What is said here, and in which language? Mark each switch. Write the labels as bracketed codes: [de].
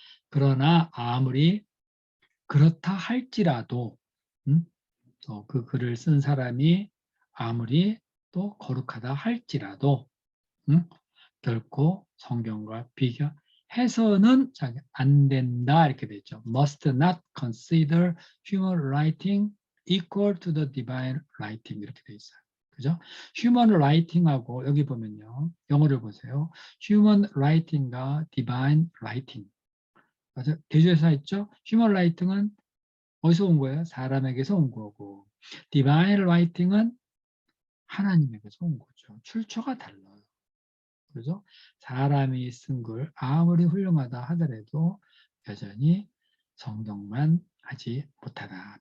[ko] 그러나 아무리 그렇다 할지라도 그 글을 쓴 사람이 아무리 또 거룩하다 할지라도 결코 성경과 비교해서는 안 된다 이렇게 돼 있죠. [en] Must not consider human writing equal to the divine writing [ko] 이렇게 돼 있어요. 그죠? [en] human writing [ko] 하고 여기 보면요. 영어를 보세요. [en] human writing과 divine writing. [ko] 맞아? 대조해서 있죠? [en] human writing [ko] 은 어디서 온 거예요? 사람에게서 온 거고 [en] divine writing [ko] 은 하나님에게서 온 거죠. 출처가 달라요. 그래서 사람이 쓴 글 아무리 훌륭하다 하더라도 여전히 성경만 하지 못하다.